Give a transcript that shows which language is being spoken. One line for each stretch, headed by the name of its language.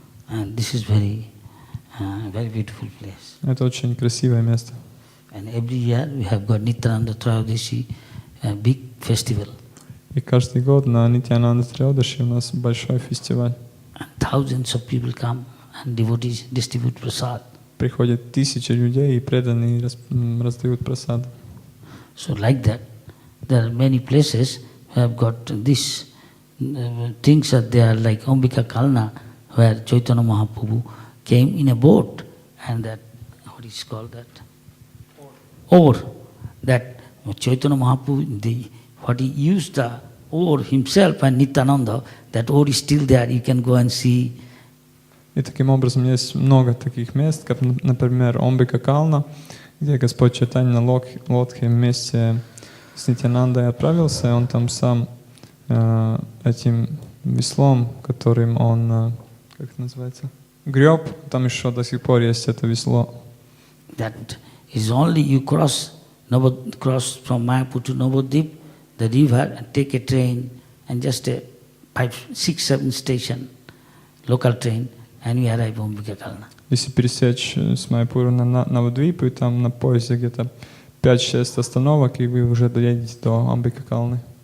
English: And this is very beautiful place.
Russian: Это очень красивое место.
English: And every year we have got Nityananda Trayodasi, a big festival.
Russian: И каждый год на Нитьянанда Троядаши у нас большой фестиваль.
English: And thousands of people come and devotees distribute prasad.
Russian: Приходят тысячи людей и преданные раздают прасад.
English: So like that, there are many places who have got this things are there, like Ambika Kalna, where Chaitanya Mahaprabhu came in a boat, and that, what is called that? Oar. That Chaitanya Mahaprabhu, what he used the oar himself and Nityananda, that oar is still there, you can go and see.
Russian: И таким образом есть много таких мест, как, например, Омбика Кална, где Господь Чайтанья на лодке вместе с Нитьянандой отправился, и он там сам этим веслом, которым он, как это называется, греб, там еще до сих пор есть это весло.
English: That is only you cross from Mayapur to Navadvip, the river, and take a train, and just a 5, 6, 7 station, local train, and we arrive in Ambika Kalna.
Russian: Если пересечь с Майяпура на Навадвипу, и там на поезде где-то 5-6 остановок, и вы уже доедете до Амбика Калны.